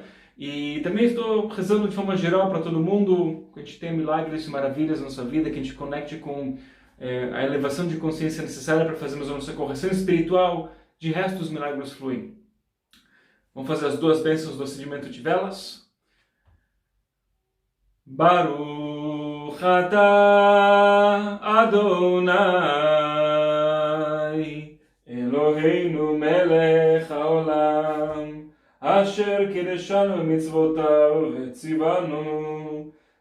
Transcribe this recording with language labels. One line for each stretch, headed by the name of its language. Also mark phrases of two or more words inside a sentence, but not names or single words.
Portuguese: E também estou rezando de forma geral para todo mundo, que a gente tenha milagres e maravilhas na nossa vida, que a gente conecte com a elevação de consciência necessária para fazermos a nossa correção espiritual. De resto, os milagres fluem. Vamos fazer as duas bênçãos do acendimento de velas.
Hebrew: ברוך אתה ה אלוהינו מלך העולם אשר קדשנו מצוותיו וציוונו